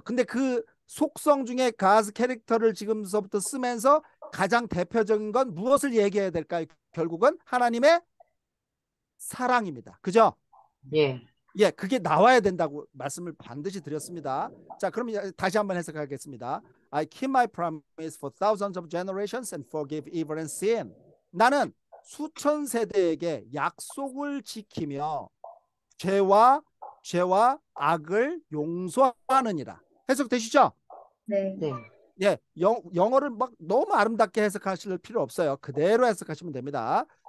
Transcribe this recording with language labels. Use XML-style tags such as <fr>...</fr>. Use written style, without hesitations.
<ko>근데 그 속성 중에 God's 캐릭터를 지금서부터 쓰면서 가장 대표적인 건 무엇을 얘기해야 될까요? 결국은 하나님의 사랑입니다. 그죠? 예. 예, 그게 나와야 된다고 말씀을 반드시 드렸습니다. 자, 그럼 다시 한번 해석하겠습니다.</ko> <en>I keep my promise for thousands of generations and forgive evil and sin.</en> <ko>나는 수천 세대에게 약속을 지키며 죄와 악을 용서하느니라. 해석되시죠? 네. 네. 예, 영어를 막 너무 아름답게 해석하실 필요 없어요. 그대로 해석하시면 됩니다.</ko>